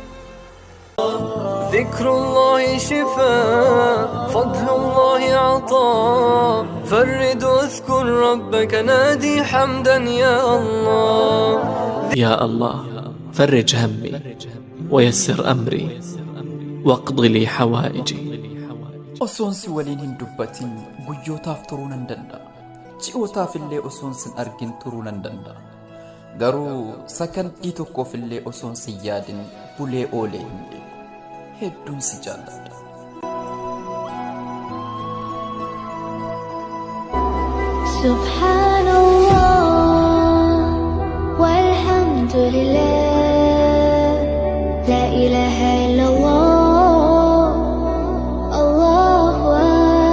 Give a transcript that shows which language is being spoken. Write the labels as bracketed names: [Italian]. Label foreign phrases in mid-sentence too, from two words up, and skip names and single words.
[Arabic] ذكر الله شفاء، فضل الله عطاء، فرد واذكر ربك نادي حمدا يا الله. يا الله فرج همي ويسر أمري واقض لي حوائجي. [Oromo] osoon si waliin hin dubbatin guyyootaaf turuu nan danda'a, ji'ootaaf illee osoon sin argin turuu nan danda'a, garuu sakandii tokkoof illee osoon sin yaadin bulee oolee hin beeku. hedduun si jaalladha. [Arabic] سبحان الله والحمد لله لا إله إلا الله الله أكبر.